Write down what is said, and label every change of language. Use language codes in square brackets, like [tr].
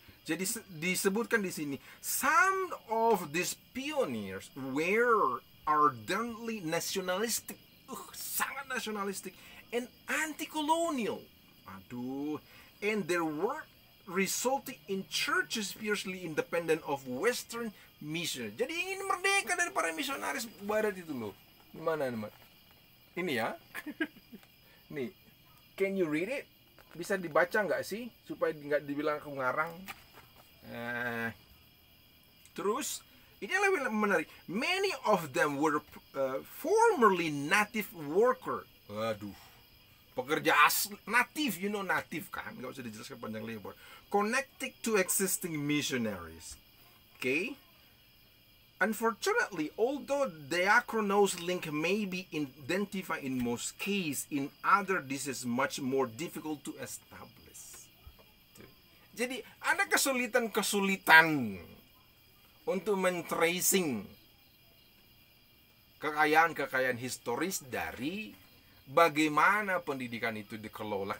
[id] Jadi disebutkan di sini, [en] some of these pioneers were ardently nationalistic. [id] Sangat nasionalistik and anti-colonial. [en] Aduh, and their work resulting in churches fiercely independent of Western mission. [id] Jadi ingin merdeka dari para misionaris Barat itu loh. Mana? Ini ya. Nih, [en] can you read it? [id] Bisa dibaca nggak sih supaya nggak dibilang aku ngarang? Terus ini lebih menarik. [en] Many of them were formerly native worker. [id] Waduh, pekerja asli, native, native kan? Nggak usah dijelaskan panjang lebar. [en] Connected to existing missionaries. [id] Okay. [en] Unfortunately, although diachronos link may be identified in most cases, in other this is much more difficult to establish. [id] Jadi ada kesulitan untuk men-tracing kekayaan historis dari bagaimana pendidikan itu dikelola.